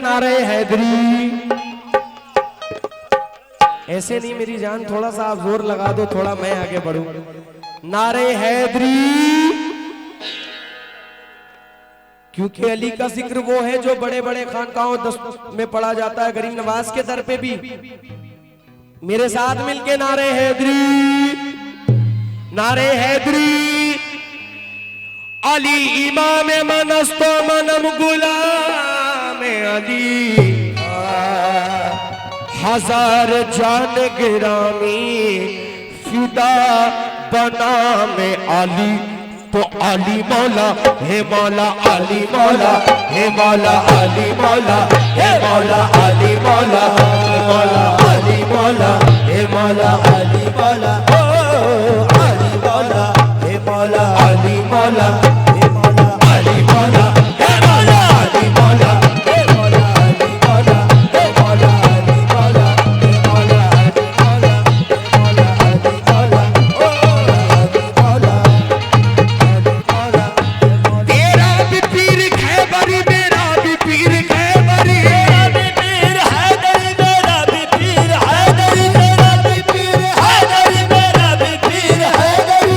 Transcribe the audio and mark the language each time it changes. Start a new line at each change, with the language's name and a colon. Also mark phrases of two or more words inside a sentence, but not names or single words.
Hindi: नारे हैदरी, ऐसे नहीं मेरी जान, थोड़ा सा आप जोर लगा दो, थोड़ा मैं आगे बढ़ूं। नारे हैदरी, क्योंकि अली का जिक्र वो है जो बड़े बड़े खानकाहों में पढ़ा जाता है, गरीब नवाज के दर पे भी। मेरे साथ मिलके नारे हैदरी, नारे हैदरी।
Persian: علی امام منستو منم غلام علی، هزار جان گرامی فدا بنا مے علی.
Hindi: तो अली मौला हे मौला अली मौला हे मौला अली मौला हे मौला अली मौला हे मौला अली मौला हे मौला अली मौला अली मौला हे मौला अली मौला हे मौला अली मौला हे मौला अली मौला हे मौला अली मौला हे मौला अली मौला हे मौला अली मौला हे मौला अली मौला अली मौला। तेरा भी पीर खैबरी, मेरा भी पीर खैबरी, मेरा भी पीर हैदरी, मेरा भी पीर हैदरी, मेरा भी पीर हैदरी, मेरा भी पीर हैदरी।